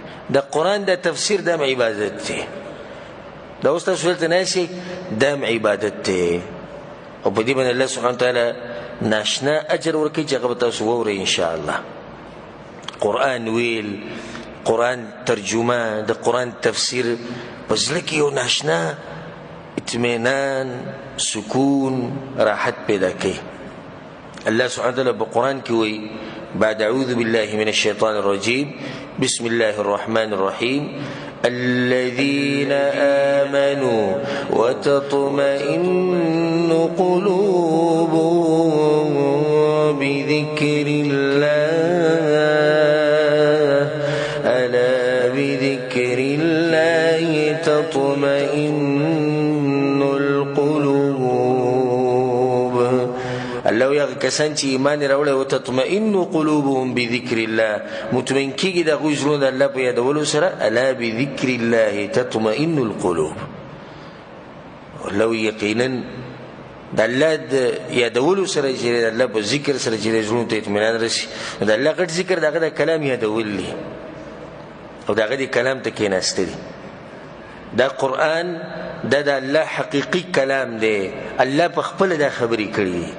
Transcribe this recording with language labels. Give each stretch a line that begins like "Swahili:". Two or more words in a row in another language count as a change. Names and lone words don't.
Pashto: د قرآن د تفسیر دم عبادت دی. دا اوس تاسو دلته ناستئ دم عبادت دی، او په دې باندې
Arabic: الله سبحانه وتعالی
Pashto: ناشنا اجر ورکوي چې هغه به تاسو واورئ انشاءالله. قرآن ویل، قرآن ترجمه، د قرآن تفسیر په زړه کې یو ناشنا اطمینان، سکون، راحت پیدا کوي.
Arabic: الله سبحانه وتعالی
Pashto: په قرآن کې وایي بعد
Arabic: اعوذ بالله من الشیطان الرجیم بسم الله الرحمن الرحیم الذين آمنوا وتطمئن قلوبهم بذكر الله ألا بذكر الله تطمئن القلوب.
Pashto: الله یغ کسان چې ایمان راوړي او
Arabic: تطمئن قلوبهم بذكر الله،
Pashto: مطمئن کیږي د هغوی زړونه د الله په یادولو سره.
Arabic: الا بذكر الله تطمئن القلوب.
Pashto: لو یقینا د الله د یادولو سره چې د الله په ذکر سره چې زړونو ته اطمینان رسي، د الله غټ ذکر دغه د کلام یادول دي او دغه د کلام ته کېناستل دي. دا قرآن دا د الله حقیقي کلام دی، الله په خپله دا خبرې کړي دي.